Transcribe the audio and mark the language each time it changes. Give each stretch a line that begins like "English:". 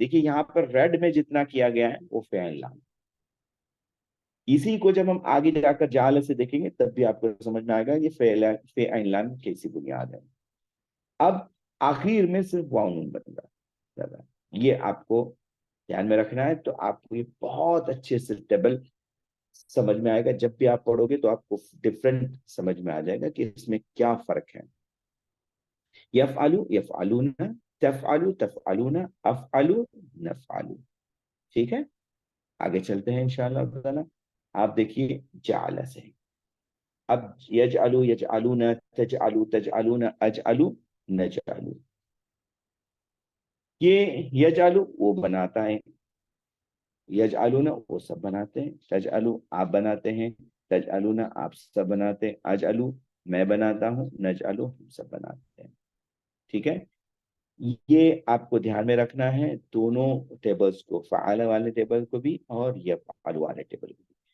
Urdu: دیکھیے یہاں پر ریڈ میں جتنا کیا گیا ہے وہ فے اینڈ لام. اسی کو جب ہم آگے جا کر جال سے دیکھیں گے تب بھی آپ کو سمجھ میں آئے گا یہ فے اینڈ لام کیسی بنیاد ہے. اب آخر میں صرف واو نون بن رہا ہے. یہ آپ کو دھیان میں رکھنا ہے. تو آپ کو یہ بہت اچھے سے ٹیبل سمجھ میں آئے گا. جب بھی آپ پڑھو گے تو آپ کو ڈفرنٹ سمجھ میں آ جائے گا کہ اس میں کیا فرق ہے.
Arabic: یفعلو یفعلون، تفعلو تفعلون، افعلو نفعلو.
Urdu: ٹھیک ہے، آگے چلتے ہیں انشاءاللہ تعالی. آپ دیکھیے جعل سے.
Arabic: اب یجعلو یجعلون، تجعلو تجعلون، اجعلو نجعلو.
Urdu: یہ یجعلو وہ بناتا ہے، یجعلون وہ سب بناتے ہیں، تجعلو آپ بناتے ہیں، تجعلون آپ سب بناتے ہیں، اجعلو میں بناتا ہوں، نجعلو ہم سب بناتے ہیں. ٹھیک ہے، یہ آپ کو دھیان میں رکھنا ہے دونوں ٹیبلز کو، فعال والے ٹیبل کو بھی اور یفعل والے ٹیبل کو بھی.